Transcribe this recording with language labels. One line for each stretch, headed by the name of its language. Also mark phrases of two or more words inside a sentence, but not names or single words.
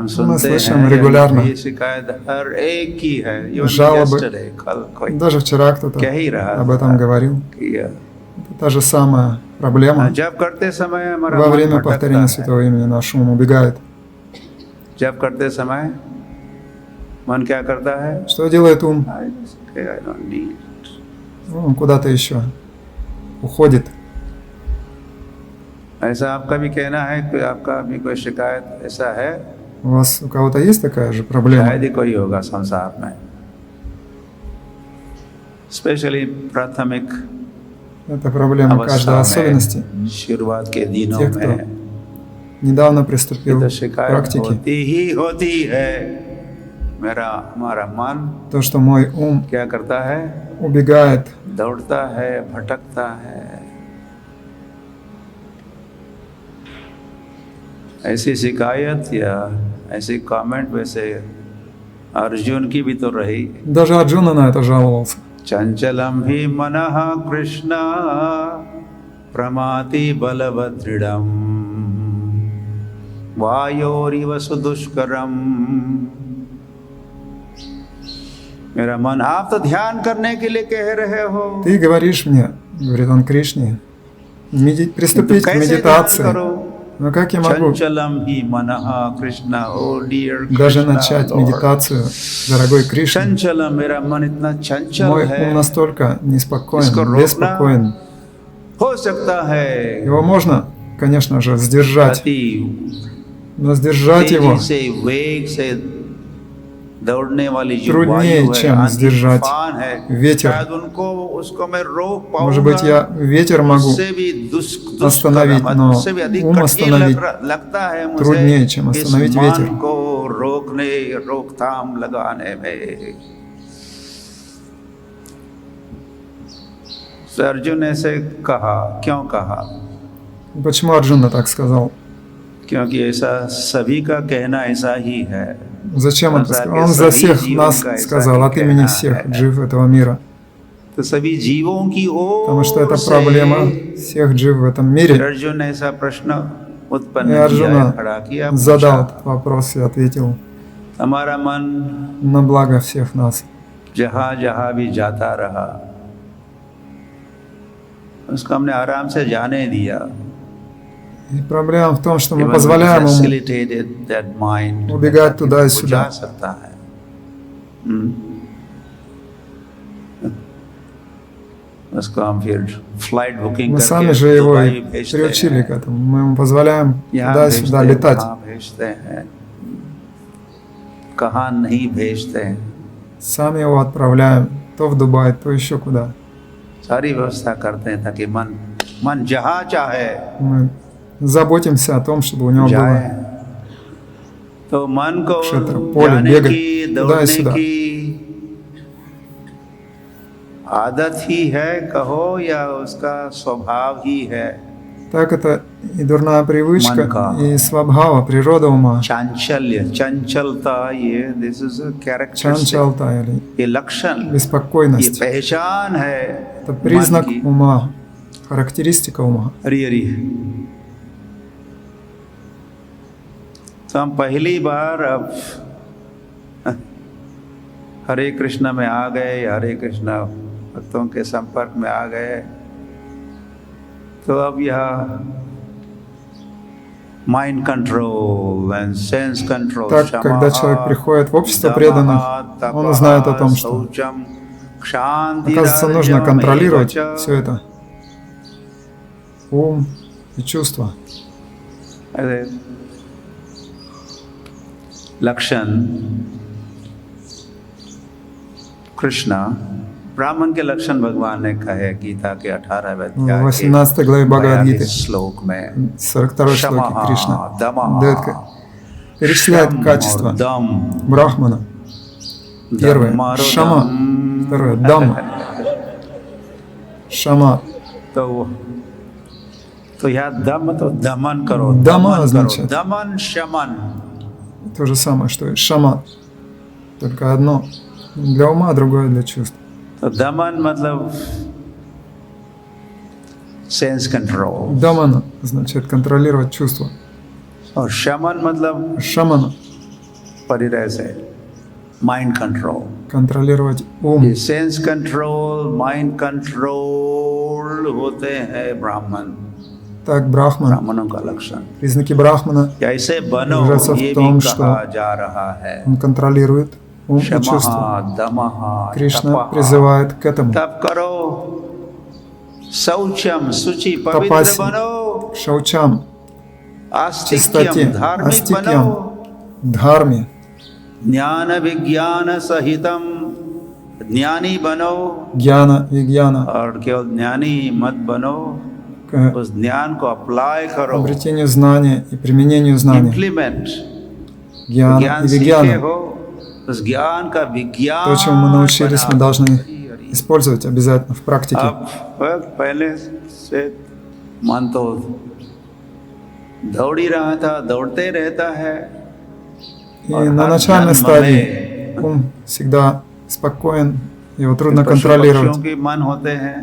Russian: Мы
Hindi: सुनते
Russian: слышим
Hindi: हैं,
Russian: регулярно
Hindi: ये शिकायत हर एक की है। Even
Russian: жалобы.
English: yesterday,
Hindi: कल कोई
Russian: Даже вчера кто-то
Hindi: कह ही रहा
Russian: об этом
Hindi: था
Russian: говорил.
Hindi: कि
Russian: Это та же самая проблема.
Hindi: जब करते समय हमारा
Russian: Во
Hindi: मन
Russian: время
Hindi: भटकता
Russian: повторения
Hindi: है।
Russian: святого имени наш ум убегает.
Hindi: जब करते समय मन क्या करता है?
Russian: Что делает ум?
English: I don't need.
Russian: Он куда-то еще уходит.
Hindi: ऐसा आपका भी कहना है, कोई आपका भी कोई शिकायत ऐसा है?
Russian: У вас у кого-то есть такая же проблема?
Hindi: शायद ही कोई होगा संसार में, स्पेशली प्राथमिक
Russian: Это проблема каждой
Hindi: अवस्था
Russian: особенности.
Hindi: में, शुरुआत के दिनों
Russian: Те, кто
Hindi: में
Russian: недавно
Hindi: ये
Russian: приступил
Hindi: तो
Russian: к
Hindi: शिकायत
Russian: практике,
Hindi: होती ही होती है। हमारा मन
Russian: то, что мой ум
Hindi: क्या करता है?
Russian: убегает,
Hindi: दौड़ता है, भटकता है। ऐसी शिकायत या ऐसी कमेंट वैसे अर्जुन की भी तो रही।
Russian: даже Арджуна на это жаловался.
Sanskrit: चंचलम ही मनः कृष्ण प्रमाति बलवदृढ़म वायोरिव सुदुष्करम।
Hindi: मेरा मन, आप तो ध्यान करने के लिए कह रहे हो,
Russian: Ты говоришь мне, говорит он Кришне, приступить к
Hindi: कैसे ध्यान
Russian: медитации.
Hindi: करो?
Russian: Но как я могу
Sanskrit: चञ्चलं हि मनः कृष्ण,
English: oh dear
Russian: даже
English: Krishna,
Russian: начать
English: Lord.
Russian: медитацию, дорогой Кришна?
Sanskrit: Chanchalam,
Hindi: मेरा मन इतना चंचल
Russian: Мой ум
Hindi: है,
Russian: настолько неспокоен,
Hindi: इसको रोकना
Russian: беспокоен.
Hindi: हो सकता है
Russian: Его можно, конечно же, сдержать,
Hindi: अति
Russian: но сдержать его
Hindi: तेजी से वेग से दौड़ने वाली जो
Russian: труднее,
Hindi: वायु है,
Russian: чем
Hindi: आंधी
Russian: сдержать
Hindi: तूफान है,
Russian: ветер.
Hindi: शायद उसको मैं रोक
Russian: Может быть,
Hindi: पाऊंगा,
Russian: я ветер могу
Hindi: उससे भी
Russian: остановить, но
Hindi: उससे भी अधिक
Russian: ум
Hindi: कठिन
Russian: остановить
Hindi: लगता है मुझे
Russian: труднее, чем
Hindi: इस
Russian: остановить
Hindi: मन
Russian: ветер.
Hindi: को रोकथाम लगाने में। तो अर्जुन ऐसे कहा, क्यों कहा?
Russian: Почему Арджуна так сказал?
Hindi: क्योंकि ऐसा सभी का कहना ऐसा ही है।
Russian: Зачем он это сказал? Он за всех нас сказал, от имени всех джив этого мира.
Hindi: तो सभी जीवों की
Russian: Потому что это
Hindi: ओर
Russian: проблема
Hindi: से
Russian: всех джив в этом мире.
Hindi: अर्जुन ने ऐसा प्रश्न
Russian: И
Hindi: उत्पन्न किया,
Russian: Арджуна
Hindi: खड़ा किया,
Russian: задал
Hindi: पूछा।
Russian: этот вопрос и ответил
Hindi: हमारा मन
Russian: на благо всех нас.
Hindi: जहाँ जहाँ भी जाता रहा, उसको हमने आराम से जाने दिया।
Russian: И проблема в том, что мы
English: Even
Russian: позволяем ему
English: facilitated that mind,
Russian: убегать туда и
Hindi: वो
Russian: сюда.
Hindi: जा सकता है। उसको हम फिर
English: flight booking
Russian: Мы сами
Hindi: करके
Russian: же его
Hindi: दुबई
Russian: и
Hindi: भेजते
Russian: приучили к
Hindi: हैं,
Russian: этому. Мы ему позволяем
Hindi: यहाँ
Russian: туда-сюда
Hindi: भेजते हैं,
Russian: летать.
Hindi: वहाँ भेजते हैं, कहाँ नहीं भेजते हैं।
Russian: Сами его отправляем то в Дубай, то еще куда.
Hindi: सारी व्यवस्था करते हैं ताकि मन जहाँ चाहे
Russian: Мы заботимся о том, чтобы у него
Hindi: जाए।
Russian: было
Hindi: तो मन को क्षेत्र,
Russian: поле,
Hindi: जाने
Russian: бегать
Hindi: की,
Russian: туда и
Hindi: दौड़ने
Russian: сюда.
Hindi: की आदत ही है कहो या उसका स्वभाव ही है।
Russian: Так это и дурная привычка, Манка. и свабхава, природа ума.
Hindi: चांचल्य, चंचलता, ये
English: this is a characteristic,
Russian: Чанчалта или
Hindi: ये लक्षण, ये
Russian: беспокойность.
Hindi: पहचान है
Russian: Это признак
Hindi: मन की।
Russian: ума, характеристика ума.
Hindi: हरी हरी। तो हम पहली बार अब हरे कृष्ण में आ गए, हरे कृष्ण भक्तों के संपर्क में आ गए, तो अब यह
English: mind control and sense control,
Russian: Так, когда человек приходит в общество преданных, он узнает о том, что, оказывается, нужно контролировать все это. Ум и чувства.
Hindi: लक्षण कृष्णा, ब्राह्मण के लक्षण भगवान ने कहे गीता के 18वें
Russian: В
Hindi: अध्याय
Russian: 18 главе
Hindi: के
Russian: Бхагавад-гиты,
Hindi: 42 श्लोक में
Russian: 42 шлоке Кришна дает, перечисляет
Hindi: शम
Russian: качества
Hindi: और दम,
Russian: Брахмана. Первое – Шама. Второе – Дамма. Шама.
Hindi: तो यह दम तो दमन करो,
Russian: Дама
Hindi: दमन करो,
Russian: означает
Hindi: दमन शमन।
Russian: то же самое, что и Шама. Только одно для ума, другое для чувств.
Hindi: तो दमन मतलब
English: sense control,
Russian: Дамана означает контролировать чувства.
Hindi: और शमन मतलब
Russian: Шамана
Hindi: परिरह से
English: mind control.
Russian: контролировать ум.
Hindi: ये
English: sense control, mind control
Hindi: होते हैं ब्राह्मण,
Russian: Так, Брахман,
Hindi: ब्राह्मणों का लक्षण।
Russian: признаки Брахмана,
Hindi: कैसे बनो
Russian: выражается
Hindi: ये
Russian: в том,
Hindi: भी कहा
Russian: что
Hindi: जा रहा है।
Russian: он контролирует ум и
Sanskrit: शमः,
Russian: чувства.
Sanskrit: दमः,
Russian: Кришна
Sanskrit: तपः।
Russian: призывает к этому.
Hindi: तप करो, शौचम, शुचि, पवित्र
Russian: Тапаси,
Hindi: बनो,
Russian: шаучам, чистоте,
Hindi: आस्तिक्यम, धार्मिक
Russian: астикьям,
Hindi: बनो,
Russian: дхарме,
Sanskrit: ज्ञान विज्ञान सहितम,
Hindi: ज्ञानी बनो,
Russian: гьяна, вигьяна,
Hindi: और केवल ज्ञानी मत बनो,
Russian: к
Hindi: उस ज्ञान को अप्लाई करो,
Russian: обретению знания и применению знания.
Hindi: इम्प्लीमेंट।
Russian: Гьяна
Hindi: ज्ञान
Russian: и
Hindi: सीखे
Russian: вигьяна.
Hindi: हो, उस ज्ञान का विज्ञान
Russian: То, чему мы научились, мы
Hindi: बनाओ।
Russian: должны использовать обязательно в практике.
Hindi: अब पहले से मन तो दौड़ ही रहा था, दौड़ते रहता है,
Russian: И на начальной стадии ум всегда спокоен, его трудно
Hindi: पशु
Russian: контролировать.
Hindi: पक्षियों के मन होते हैं।